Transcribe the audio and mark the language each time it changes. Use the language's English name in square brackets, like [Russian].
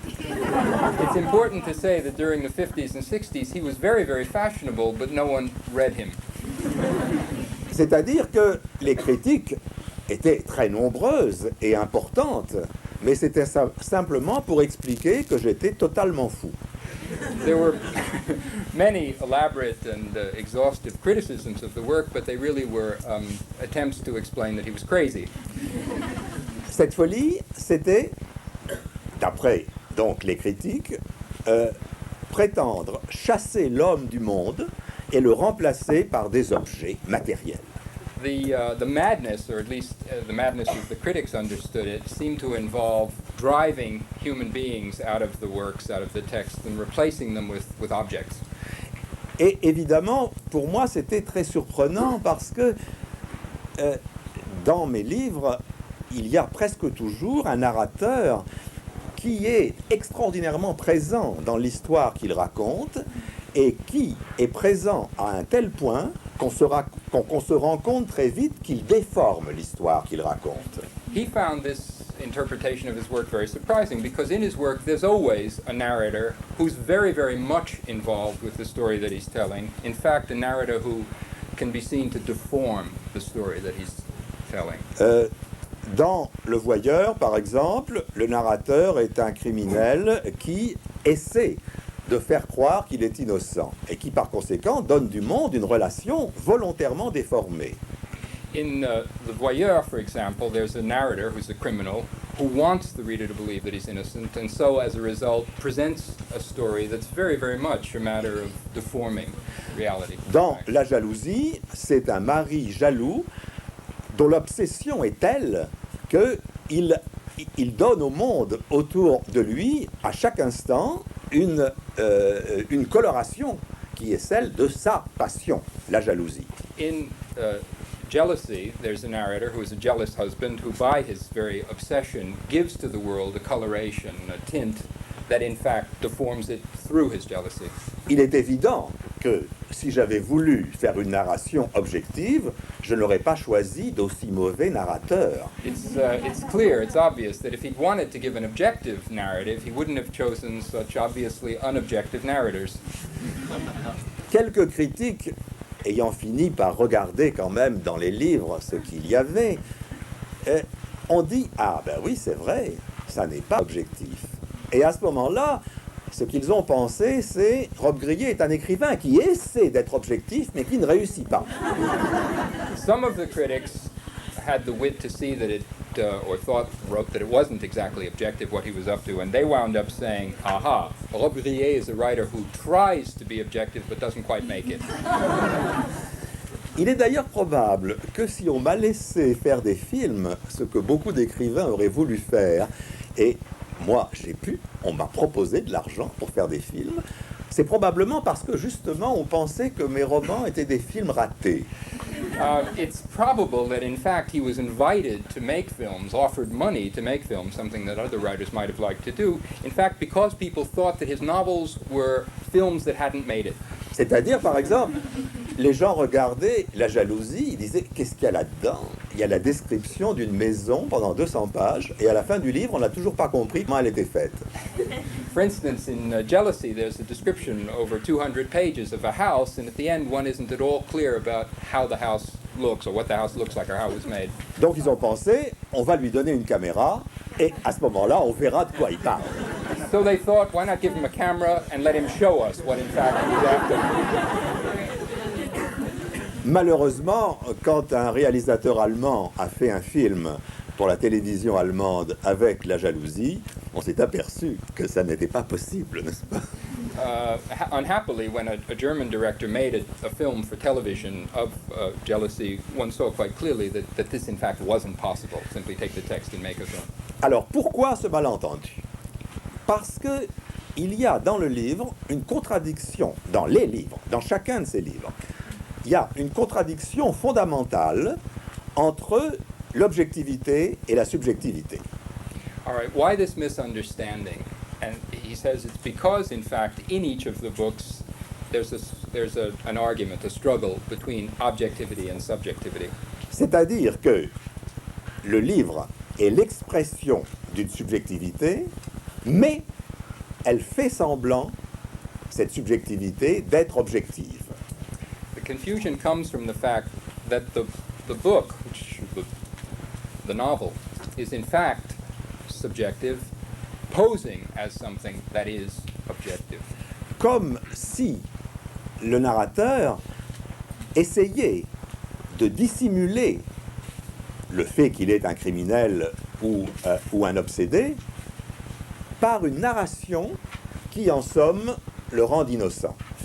[English] It's important to say that during the 50s and 60s, he was very, very fashionable, but no one read him. [French] C'est-à-dire que les critiques étaient très nombreuses et importantes, mais c'était simplement pour expliquer que j'étais totalement fou. [English] There were many elaborate and exhaustive criticisms of the work, but they really were attempts to explain that he was crazy. [French] Cette folie, c'était, d'après donc les critiques, prétendre chasser l'homme du monde et le remplacer par des objets matériels. [English] The madness, or at least the madness as the critics understood it, seemed to involve driving human beings out of the works, out of the text, and replacing them with objects. [French] Et évidemment, pour moi, c'était très surprenant parce que dans mes livres, il y a presque toujours un narrateur qui est extraordinairement présent dans l'histoire qu'il raconte et qui est présent à un tel point qu'on se rend compte très vite qu'il déforme l'histoire qu'il raconte. [English] He found this interpretation of his work very surprising because in his work there's always a narrator who's very, very much involved with the story that he's telling. In fact, a narrator who can be seen to deform the story that he's telling. [French] Dans Le Voyeur, par exemple, le narrateur est un criminel qui essaie de faire croire qu'il est innocent et qui, par conséquent, donne du monde une relation volontairement déformée. [English] In The Voyeur, for example, there's a narrator who's a criminal who wants the reader to believe that he's innocent, and so, as a result, presents a story that's very, very much a matter of deforming reality. [French] Dans La Jalousie, c'est un mari jaloux dont l'obsession est telle qu'il donne au monde autour de lui, à chaque instant, une coloration qui est celle de sa passion, la jalousie. [English] In Jealousy, there's a narrator who is a jealous husband who, by his very obsession, gives to the world a coloration, a tint that in fact deforms it through his jealousy. [French] Il est évident que si j'avais voulu faire une narration objective, je n'aurais pas choisi d'aussi mauvais narrateur. [English] It's clear, it's obvious that if he'd wanted to give an objective narrative, he wouldn't have chosen such obviously unobjective narrators. [French] Quelques critiques ayant fini par regarder quand même dans les livres ce qu'il y avait, ont dit « Ah ben oui, c'est vrai, ça n'est pas objectif ». Et à ce moment-là, ce qu'ils ont pensé, c'est Rob Grillet est un écrivain qui essaie d'être objectif, mais qui ne réussit pas. [English] Some of the critics had the wit to see that it, or wrote that it wasn't exactly objective what he was up to, and they wound up saying, aha, Rob Grillet is a writer who tries to be objective but doesn't quite make it. [French] Il est d'ailleurs probable que si on m'a laissé faire des films, ce que beaucoup d'écrivains auraient voulu faire, et moi j'ai pu, on m'a proposé de l'argent pour faire des films, c'est probablement parce que justement on pensait que mes romans étaient des films ratés. [English] It's probable that in fact he was invited to make films, offered money to make films, something that other writers might have liked to do, in fact because people thought that his novels were films that hadn't made it. [French] C'est-à-dire, par exemple, les gens regardaient La Jalousie, ils disaient « Qu'est-ce qu'il y a là-dedans ?» Il y a la description d'une maison pendant 200 pages, et à la fin du livre, on n'a toujours pas compris comment elle était faite. [English] For instance, in Jealousy, there's a description over 200 pages of a house, and at the end, one isn't at all clear about how the house looks, or what the house looks like, or how it was made. [French] Donc ils ont pensé, on va lui donner une caméra, et à ce moment-là, on verra de quoi il parle. [English] So they thought, why not give him a camera and let him show us what in fact he was after? [French] Malheureusement, quand un réalisateur allemand a fait un film pour la télévision allemande avec La Jalousie, on s'est aperçu que ça n'était pas possible, n'est-ce pas? [English] Unhappily, when a German director made a film for television of Jealousy, one saw quite clearly that this in fact wasn't possible. Simply take the text and make a film. [French] Alors pourquoi ce malentendu? Parce que il y a dans le livre une contradiction, dans les livres, dans chacun de ces livres, il y a une contradiction fondamentale entre l'objectivité et la subjectivité. [English] All right, why this misunderstanding? And he says it's because, in fact, in each of the books, there's an argument, a struggle between objectivity and subjectivity. [French] C'est-à-dire que le livre est l'expression d'une subjectivité, mais elle fait semblant, cette subjectivité, d'être objective. [English] The confusion comes from the fact that the book, the novel, is in fact subjective, posing as something that is objective. [French] Comme si le narrateur essayait de dissimuler le fait qu'il est un criminel ou un obsédé par une narration qui, en somme, le rend innocent.